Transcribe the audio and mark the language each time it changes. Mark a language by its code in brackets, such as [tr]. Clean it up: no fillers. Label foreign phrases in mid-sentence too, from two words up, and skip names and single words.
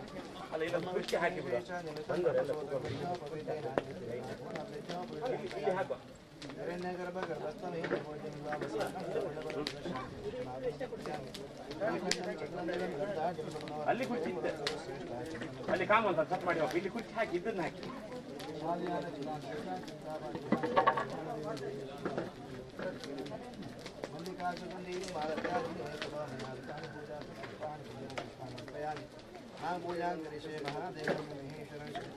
[kn] ಅಲ್ಲ ಇದನ್ನು ಬಿಟ್ಟು ಹಾಕಿ ಬಿಡು ಇಲ್ಲಿ ಹಾಕುವ [sa] हिरण्यगर्भ गर्भस्थमे [kn] ಅಲ್ಲಿ ಕುರ್ಚಿ ಇತ್ತು ಅಲ್ಲಿ ಕಾಮ ಅಂತ ಕಟ್ ಮಾಡಿ ಇಲ್ಲಿ ಕುರ್ಚಿ ಹಾಕಿ ಇದನ್ನ ಹಾಕಿ [sa] मल्लिकार्जुनी पूजा करिष्ये महादेव महेश्वरं